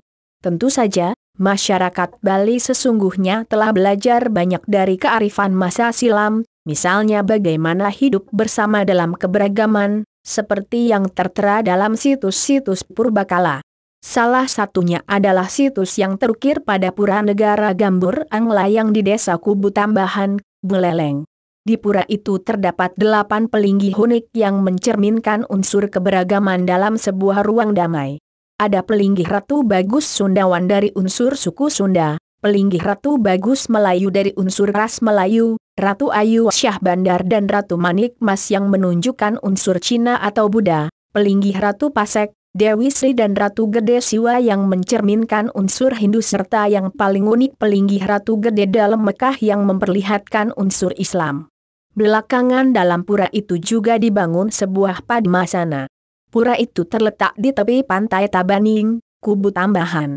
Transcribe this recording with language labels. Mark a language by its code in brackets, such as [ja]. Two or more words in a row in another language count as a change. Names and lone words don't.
[id] Tentu saja, masyarakat Bali sesungguhnya telah belajar banyak dari kearifan masa silam, misalnya bagaimana hidup bersama dalam keberagaman, seperti yang tertera dalam situs-situs purbakala. Salah satunya adalah situs yang terukir pada Pura Negara Gambur Anglayang di Desa Kubu Tambahan, Buleleng. Di pura itu terdapat 8 pelinggih unik yang mencerminkan unsur keberagaman dalam sebuah ruang damai. Ada pelinggih Ratu Bagus Sundawan dari unsur suku Sunda, pelinggih Ratu Bagus Melayu dari unsur ras Melayu, Ratu Ayu Syah Bandar dan Ratu Manik Mas yang menunjukkan unsur Cina atau Buddha, pelinggih Ratu Pasek, Dewi Sri dan Ratu Gede Siwa yang mencerminkan unsur Hindu serta yang paling unik pelinggih Ratu Gede dalam Mekah yang memperlihatkan unsur Islam. Belakangan dalam pura itu juga dibangun sebuah padmasana. Pura itu terletak di tepi pantai Tabaning, Kubu Tambahan.